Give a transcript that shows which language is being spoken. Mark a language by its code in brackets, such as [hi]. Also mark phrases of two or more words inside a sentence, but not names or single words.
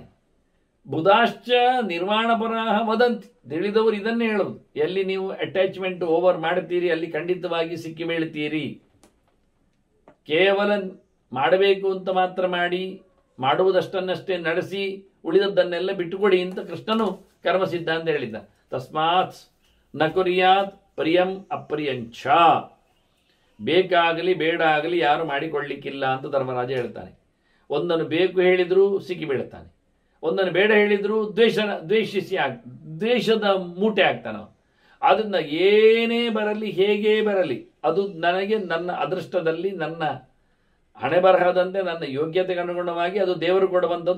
[sa] ಬುಧಾಶ್ಚ ನಿರ್ವಾಣಪರಾಹ ವದಂತಿ, [kn] ತಿಳಿದವರು ಇದನ್ನೇ ಹೇಳುವುದು. ಎಲ್ಲಿ ನೀವು [en] attachment over [kn] ಮಾಡ್ತೀರಿ ಅಲ್ಲಿ ಖಂಡಿತವಾಗಿ ಸಿಕ್ಕಿ ಬೀಳ್ತೀರಿ. ಕೇವಲ ಮಾಡಬೇಕು ಅಂತ ಮಾತ್ರ ಮಾಡಿ, ಮಾಡುವುದಷ್ಟನ್ನಷ್ಟೇ ನಡೆಸಿ ಉಳಿದದ್ದನ್ನೆಲ್ಲ ಬಿಟ್ಟುಕೊಡಿ ಅಂತ ಕೃಷ್ಣನು ಕರ್ಮಸಿದ್ಧ ಅಂತ ಹೇಳಿದ್ದ. [sa] ತಸ್ಮಾತ್ ನ ಕುರ್ಯಾತ್ ಪ್ರಿಯಂ ಅಪ್ರಿಯಂಚ, [kn] ಬೇಕಾಗಲಿ ಬೇಡ ಆಗಲಿ ಯಾರು ಮಾಡಿಕೊಳ್ಳಿಕ್ಕಿಲ್ಲ ಅಂತ ಧರ್ಮರಾಜ ಹೇಳ್ತಾನೆ. ಒಂದನ್ನು ಬೇಕು ಹೇಳಿದರೂ ಸಿಕ್ಕಿ ಬೀಳ್ತಾನೆ, ಒಂದನ್ನು ಬೇಡ ಹೇಳಿದರೂ ದ್ವೇಷದ ಮೂಟೆ ಆಗ್ತಾನೆ. ಅದರಿಂದ ಏನೇ ಬರಲಿ, ಹೇಗೇ ಬರಲಿ, ಅದು ನನಗೆ ನನ್ನ ಅದೃಷ್ಟದಲ್ಲಿ, ನನ್ನ ಹಣೆ ಬರಹದಂತೆ, ನನ್ನ ಯೋಗ್ಯತೆಗೆ ಅನುಗುಣವಾಗಿ ಅದು ದೇವರು ಕೊಡುವಂಥದ್ದು.